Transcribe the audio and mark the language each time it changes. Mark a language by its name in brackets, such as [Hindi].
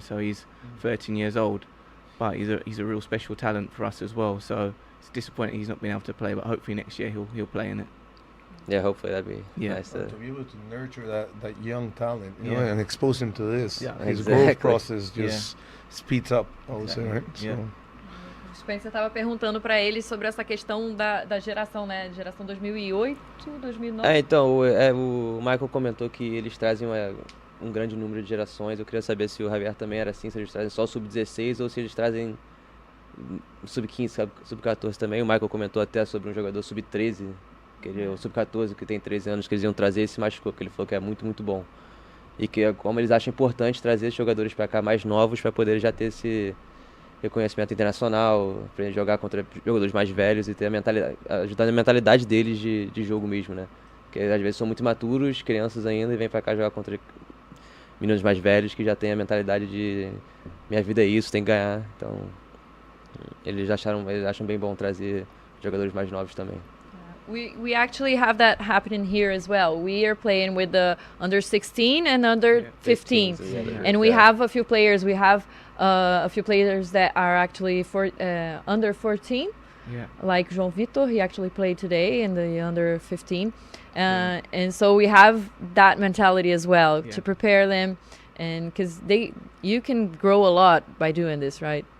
[English] So he's 13 years old, but he's a real special talent for us as well. So it's disappointing he's not been able to play, but hopefully next year he'll play in it. Yeah, hopefully that'd be nice to be able to nurture that young talent, and expose him to this. Yeah, his growth process just speeds up, I would say, right? Yeah. [Portuguese] O Spencer estava perguntando para ele sobre essa questão da geração, né? Geração 2008, 2009. Então, o Michael comentou que eles trazem um grande número de gerações. Eu queria saber se o Javier também era assim, se eles trazem só sub-16 ou se eles trazem sub-15, sub-14 também. O Michael comentou até sobre um jogador sub-13, o sub-14, que tem 13 anos, que eles iam trazer esse machucou, que ele falou que é muito, muito bom. E que como eles acham importante trazer esses jogadores para cá mais novos para poder já ter esse reconhecimento internacional, para jogar contra jogadores mais velhos e ter ajudar na mentalidade deles de jogo mesmo, né? Porque às vezes são muito imaturos, crianças ainda, e vêm para cá jogar contra meninos mais velhos que já têm a mentalidade de minha vida é isso, tem que ganhar. Então, eles acham bem bom trazer jogadores mais novos também. [English] We actually have that happening here as well. We are playing with the under 16 and under 15, and we have a few players. We have a few players that are actually under 14, like João Vitor. He actually played today in the under 15, and so we have that mentality as well to prepare them, and because you can grow a lot by doing this, right?